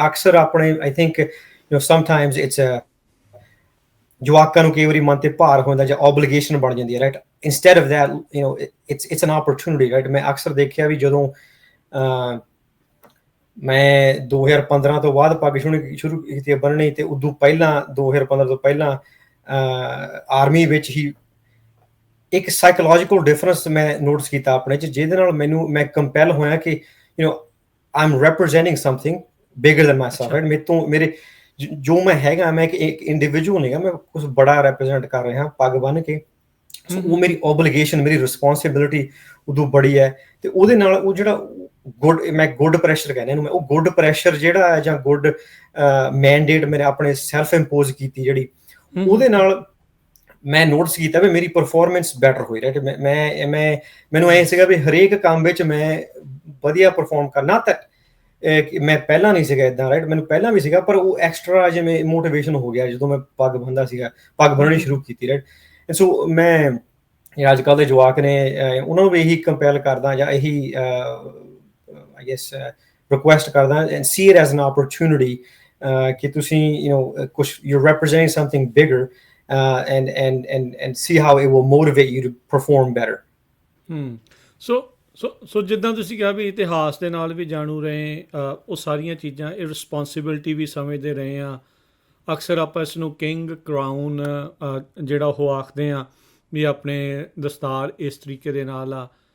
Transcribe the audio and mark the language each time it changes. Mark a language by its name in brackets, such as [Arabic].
[Punjabi] ਅਕਸਰ ਆਪਣੇ [English] I think sometimes it's a [Punjabi] ਜਵਾਕਾਂ ਨੂੰ ਕਈ ਵਾਰੀ ਮਨ ਤੇ ਭਾਰ ਹੁੰਦਾ ਜਾਂ obligation ਬਣ ਜਾਂਦੀ ਹੈ, right? [English] Instead of that, it's an opportunity, right? [Punjabi] ਮੈਂ ਅਕਸਰ ਦੇਖਿਆ ਵੀ ਜਦੋਂ ਮੈਂ 2015 ਤੋਂ ਬਾਅਦ ਪੱਗ ਸ਼ੁਰੂ ਕੀਤੀ ਬੰਨਣੀ, ਤੇ ਉਦੋਂ ਪਹਿਲਾਂ 2015 ਤੋਂ ਪਹਿਲਾਂ ਆਰਮੀ ਵਿੱਚ ਹੀ ਇੱਕ ਸਾਈਕੋਲੋਜੀਕਲ ਡਿਫਰੈਂਸ ਮੈਂ ਨੋਟਿਸ ਕੀਤਾ ਆਪਣੇ 'ਚ, ਜਿਹਦੇ ਨਾਲ ਮੈਂ ਕੰਪੈਲ ਹੋਇਆ ਕਿ [English] I'm representing something bigger than myself, right? [Punjabi] ਮੇਰੇ ਜੋ ਮੈਂ ਹੈਗਾ, ਮੈਂ ਇੱਕ ਇੰਡੀਵਿਜੂਅਲ ਨਹੀਂ ਗਾ, ਮੈਂ ਕੁਛ ਬੜਾ ਰੈਪਰੈਜ਼ੈਂਟ ਕਰ ਰਿਹਾ ਪੱਗ ਬੰਨ੍ਹ ਕੇ। ਸੋ ਉਹ ਮੇਰੀ ਓਬਲੀਗੇਸ਼ਨ, ਮੇਰੀ ਰਿਸਪੌਂਸਿਬਿਲਿਟੀ ਉਦੋਂ ਬੜੀ ਹੈ। ਤੇ ਉਹਦੇ ਨਾਲ ਉਹ ਜਿਹੜਾ ਮੈਂ ਗੁੱਡ ਪ੍ਰੈਸ਼ਰ ਕਹਿੰਦੇ ਇਹਨੂੰ, ਮੈਂ ਉਹ ਗੁੱਡ ਪ੍ਰੈਸ਼ਰ ਜਿਹੜਾ ਹੈ ਜਾਂ ਗੁੱਡ ਮੈਂਡੇਟ ਮੇਰੇ ਆਪਣੇ ਸੈਲਫ ਇੰਪੋਜ਼ ਕੀਤੀ ਜਿਹੜੀ, ਉਹਦੇ ਨਾਲ ਮੈਂ ਨੋਟਿਸ ਕੀਤਾ ਵੀ ਮੇਰੀ ਪਰਫਾਰਮੈਂਸ ਬੈਟਰ ਹੋਈ, ਰਾਈਟ? ਮੈਨੂੰ ਐਂ ਸੀਗਾ ਵੀ ਹਰੇਕ ਕੰਮ ਵਿੱਚ ਮੈਂ ਵਧੀਆ ਪਰਫਾਰਮ ਕਰਨਾ। ਤਾਂ ਮੈਂ ਪਹਿਲਾਂ ਨਹੀਂ ਸੀਗਾ ਇੱਦਾਂ, ਰਾਈਟ? ਮੈਨੂੰ ਪਹਿਲਾਂ ਵੀ ਸੀਗਾ, ਪਰ ਉਹ ਐਕਸਟਰਾ ਜਿਵੇਂ ਮੋਟੀਵੇਸ਼ਨ ਹੋ ਗਿਆ ਜਦੋਂ ਮੈਂ ਪੱਗ ਬੰਨ੍ਹਦਾ ਸੀਗਾ, ਪੱਗ ਬੰਨ੍ਹਣੀ ਸ਼ੁਰੂ ਕੀਤੀ, ਰਾਈਟ? ਸੋ ਮੈਂ ਅੱਜ ਕੱਲ੍ਹ ਦੇ ਜਵਾਕ ਨੇ ਉਹਨਾਂ ਨੂੰ ਵੀ ਇਹੀ ਕੰਪੈਲ ਕਰਦਾ ਜਾਂ ਇਹੀ [English] I guess request [Punjabi] ਕਰਦਾ, [English] and see it as an opportunity [Punjabi] ਕਿ ਤੁਸੀਂ ਕੁਛ [English] you're representing something bigger, and see how it will motivate you to perform better. [Punjabi] ਸੋ ਜਿੱਦਾਂ ਤੁਸੀਂ ਕਿਹਾ ਵੀ ਇਤਿਹਾਸ ਦੇ ਨਾਲ ਵੀ ਜਾਣੂ ਰਹੇ, ਉਹ ਸਾਰੀਆਂ ਚੀਜ਼ਾਂ, ਇਹ ਰਿਸਪੌਂਸਿਬਿਲਿਟੀ ਵੀ ਸਮਝਦੇ ਰਹੇ ਆ। ਅਕਸਰ ਆਪਾਂ ਇਸ ਨੂੰ ਕਿੰਗ ਕਰਾਊਨ ਜਿਹੜਾ ਉਹ ਆਖਦੇ ਹਾਂ ਵੀ ਆਪਣੇ ਦਸਤਾਰ ਇਸ ਤਰੀਕੇ ਦੇ ਨਾਲ ਆ।